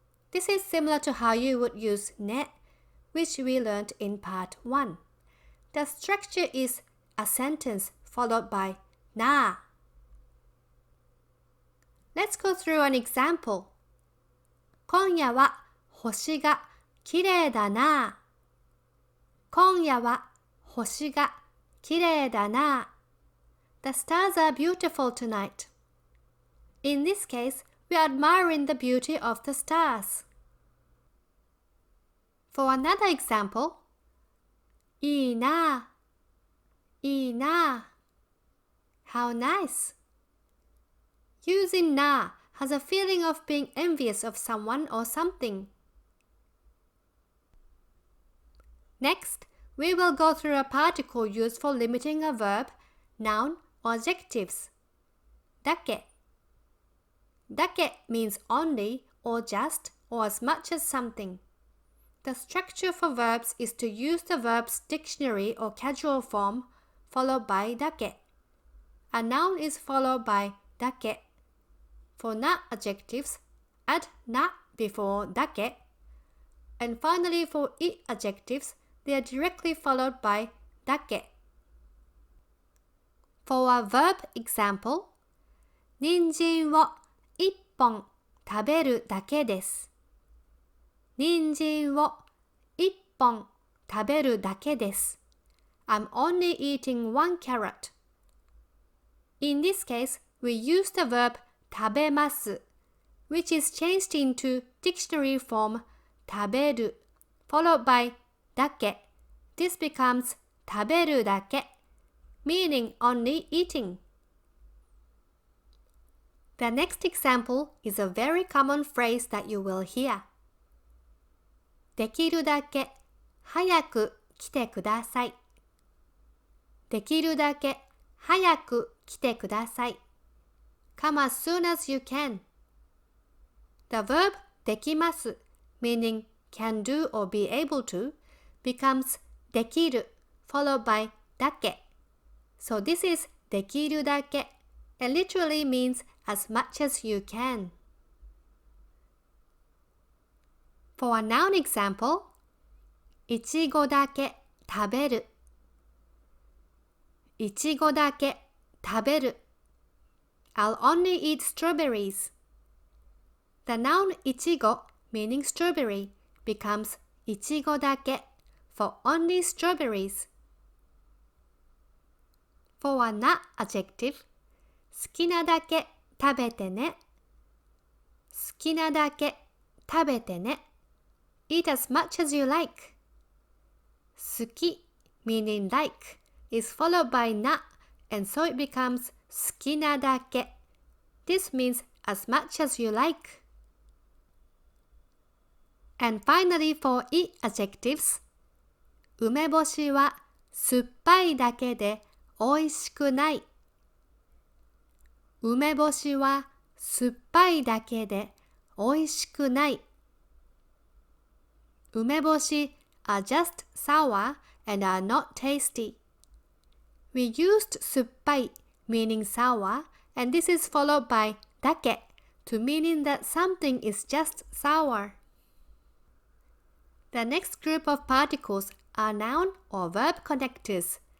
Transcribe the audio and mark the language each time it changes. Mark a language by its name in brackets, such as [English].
[English] This is similar to how you would use ne, which we learned in part 1. The structure is a sentence followed by na. Let's go through an example. [Japanese] 今夜は星がきれいだな。今夜は星がきれいだな。 [English] The stars are beautiful tonight. In this case, we are admiring the beauty of the stars. For another example, [Japanese] いいな、いいな。 [English] How nice. Using na has a feeling of being envious of someone or something. Next, we will go through a particle used for limiting a verb, noun, or adjectives. だけ. だけ means only, or just, or as much as something. The structure for verbs is to use the verb's dictionary or casual form, followed by だけ. A noun is followed by だけ. For na adjectives, add na before だけ. And finally for I adjectives, they are directly followed by だけ. For a verb example, [Japanese] 人参を1本食べるだけです。人参を1本食べるだけです。 [English] I'm only eating one carrot. In this case, we use the verb 食べます, which is changed into dictionary form 食べる, followed by だけ. This becomes 食べるだけ, meaning only eating. The next example is a very common phrase that you will hear. [Japanese] できるだけ早く来てください。できるだけ早く来てください。 [English] Come as soon as you can. The verb できます meaning can do or be able to becomes できる followed by だけ. So this is できるだけ and literally means as much as you can. For a noun example, [Japanese] いちごだけ食べる。 [English] いちごだけ食べる。 I'll only eat strawberries. The noun いちご meaning strawberry becomes いちごだけ for only strawberries. For a na adjective, [Japanese] 好きなだけ食べてね。好きなだけ食べてね。 [English] Eat as much as you like. 好き meaning like is followed by na and so it becomes 好きなだけ. This means as much as you like. And finally for I adjectives, [Japanese] 梅干しは酸っぱいだけで美味しくない。梅干しは酸っぱいだけで美味しくない。梅干し [English] are just sour and are not tasty. We used 酸っぱい meaning sour, and this is followed by だけ to meaning that something is just sour. The next group of particles are noun or verb connectors.